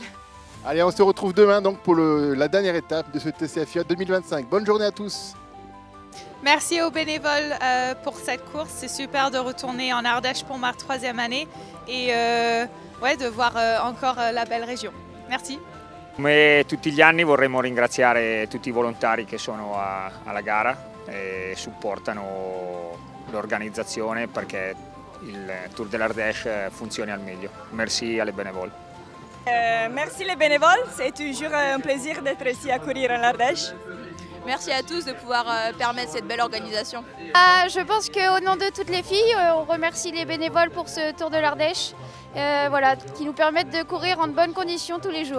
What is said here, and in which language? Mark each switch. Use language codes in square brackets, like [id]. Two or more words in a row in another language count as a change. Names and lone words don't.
[fr] Allez, on se retrouve demain donc pour la dernière étape de ce TCFIA 2025. Bonne journée à tous. Merci aux bénévoles pour cette course. C'est super de retourner en Ardèche pour ma 3e année et de voir encore la belle région. Merci. [it] Come tutti gli anni vorremmo ringraziare tutti i volontari che sono alla gara e supportano l'organizzazione perché il Tour de l'Ardèche funzioni al meglio. [fr] Merci alle bénévoles. Merci les bénévoles, c'est toujours un plaisir d'être ici à courir en Ardèche. Merci à tous de pouvoir permettre cette belle organisation. Je pense qu'au nom de toutes les filles, on remercie les bénévoles pour ce Tour de l'Ardèche, qui nous permettent de courir en de bonnes conditions tous les jours.